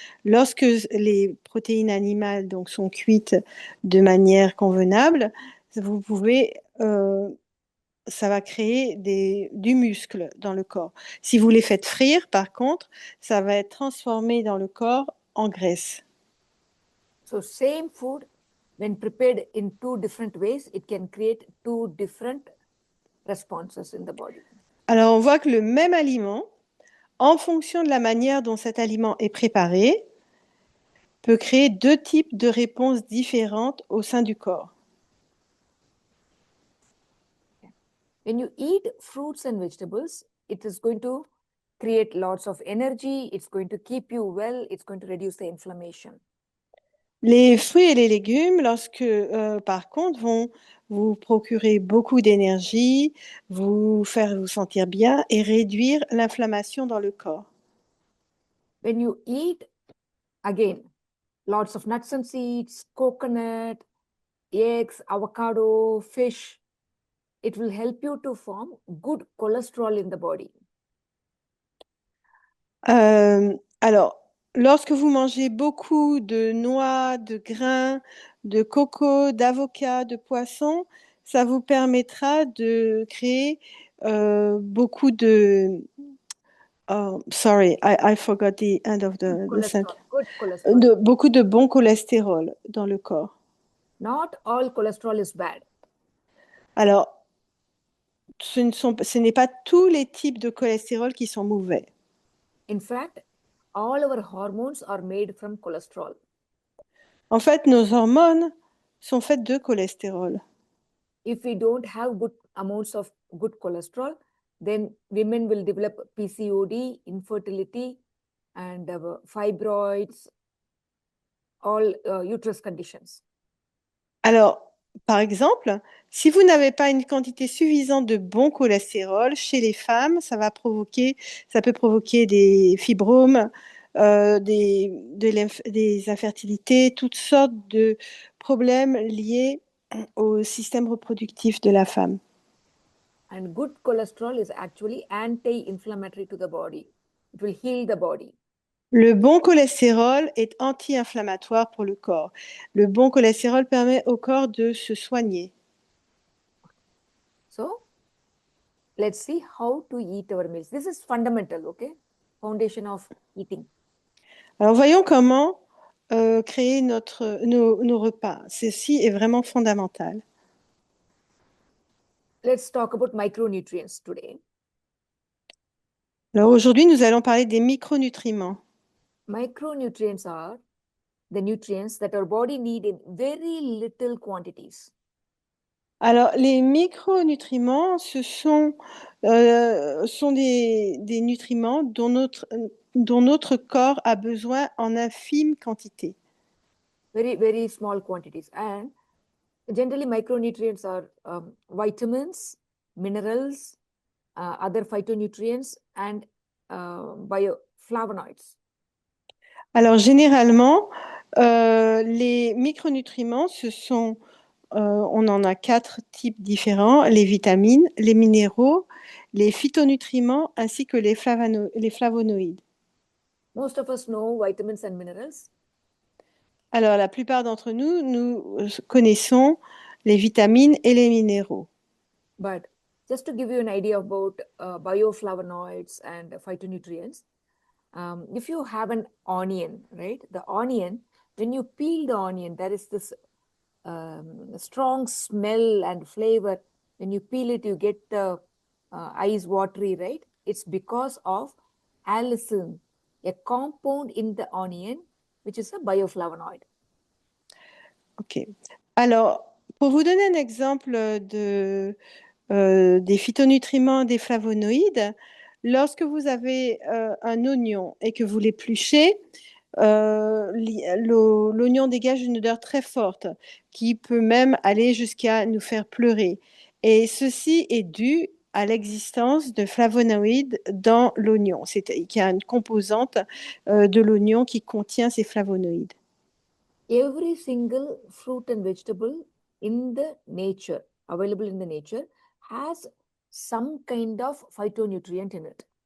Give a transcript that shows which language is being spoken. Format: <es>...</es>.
<fr>Lorsque les protéines animales donc, sont cuites de manière convenable, vous pouvez ça va créer du muscle dans le corps. Si vous les faites frire, par contre, ça va être transformé dans le corps en graisse.</fr> <en>So same food, when prepared in two different ways, it can create two different responses in the body.</en> <fr>Alors, on voit que le même aliment, en fonction de la manière dont cet aliment est préparé, peut créer deux types de réponses différentes au sein du corps.</fr> <en>When you eat fruits and vegetables, it is going to create lots of energy. It's going to keep you well. It's going to reduce the inflammation.</en> <fr>Les fruits et les légumes, par contre, vont vous procurer beaucoup d'énergie, vous faire vous sentir bien et réduire l'inflammation dans le corps.</fr> <en>When you eat, again, lots of nuts and seeds, coconut, eggs, avocado, fish, it will help you to form good cholesterol in the body.</en> <fr>Alors, lorsque vous mangez beaucoup de noix, de grains, de coco, d'avocat, de poisson, ça vous permettra de créer beaucoup de...</fr> <en>Oh, sorry, I forgot the end of the sentence. Good cholesterol.</en> <fr>Beaucoup de bon cholestérol dans le corps.</fr> <en>Not all cholesterol is bad.</en> <fr>Alors, ce n'est pas tous les types de cholestérol qui sont mauvais.</fr> <en>In fact, all our hormones are made from cholesterol.</en> <fr>En fait, nos hormones sont faites de cholestérol.</fr> <en>If we don't have good amounts of good cholesterol, then women will develop PCOD, infertility, and fibroids, all uterus conditions.</en> <fr>Alors, par exemple, si vous n'avez pas une quantité suffisante de bon cholestérol chez les femmes, ça peut provoquer des fibromes, des infertilités, toutes sortes de problèmes liés au système reproductif de la femme.</fr> <en>And good cholesterol is actually anti-inflammatory to the body. It will heal the body.</en> <fr>Le bon cholestérol est anti-inflammatoire pour le corps. Le bon cholestérol permet au corps de se soigner.</fr> <en>So, let's see how to eat our meals. This is fundamental, okay? Foundation of eating.</en> <fr>Alors, voyons comment créer nos repas. Ceci est vraiment fondamental.</fr> <en>Let's talk about micronutrients today.</en> <fr>Alors, aujourd'hui, nous allons parler des micronutriments.</fr> <en>Micronutrients are the nutrients that our body need in very little quantities.</en> <fr>Alors, les micronutriments, ce sont des nutriments dont notre corps a besoin en infime quantité.</fr> <en>Very, very small quantities. And generally, micronutrients are vitamins, minerals, other phytonutrients, and bioflavonoids.</en> <fr>Alors, généralement, les micronutriments, on en a 4 types différents, les vitamines, les minéraux, les phytonutriments ainsi que les flavonoïdes.</fr> <en>Most of us know vitamins and minerals.</en> <fr>Alors, la plupart d'entre nous connaissons les vitamines et les minéraux.</fr> <en>But just to give you an idea about bioflavonoids and phytonutrients, if you have an onion, right? The onion, when you peel the onion, there is this strong smell and flavor. When you peel it, you get the eyes watery, right? It's because of allicin, a compound in the onion, which is a bioflavonoid. Ok.</en> <fr>Alors, pour vous donner un exemple des phytonutriments, des flavonoïdes, lorsque vous avez un oignon et que vous l'épluchez, l'oignon dégage une odeur très forte qui peut même aller jusqu'à nous faire pleurer. Et ceci est dû à l'existence de flavonoïdes dans l'oignon. Il y a une composante de l'oignon qui contient ces flavonoïdes.</fr> <en>Every single fruit and vegetable in the nature, available in the nature, has some kind of phytonutrient in it.</en>